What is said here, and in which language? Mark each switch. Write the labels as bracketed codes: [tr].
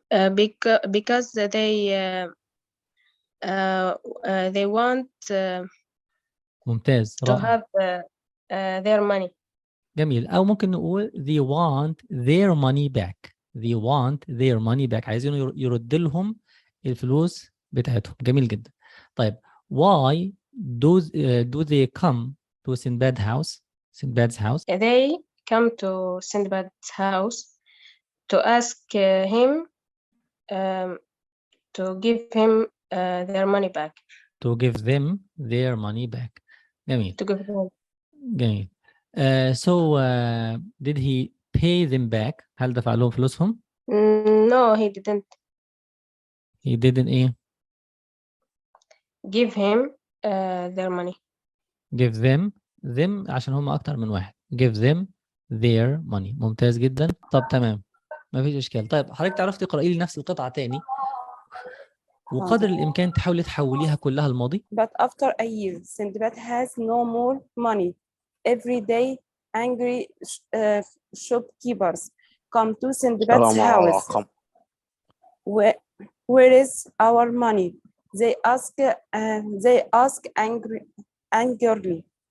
[en] Because they want [ar] ممتاز، [en] to [ar] رائع. [en] have their money. [ar] جميل. أو ممكن نقول [en] they want their money back. They want their money back. [ar] عايزين يرد لهم الفلوس بتاعتهم. جميل جدا. [en] طيب why do they come to Sinbad's house? They come to Sindbad's house to ask him to give him their money back. To give them their money back. [ar] جميل. [en] To give them. جميل. So did he pay them back? [ar] هل دفع لهم فلوسهم؟ [en] No, he didn't. He didn't إيه؟ Give him their money. Give them [ar] عشان هم أكتر من واحد. [en] Give them their money. [ar] ممتاز جدا. طب تمام، ما فيش إشكال. طيب حضرتك تعرف تقرأي لي نفس القطعة تاني، وقدر الإمكان تحاولي تحوليها كلها الماضي. [en] But after a year, Sindbad has no more money. Every day, angry shopkeepers come to Sindbad's house. Where is our money? They ask angrily.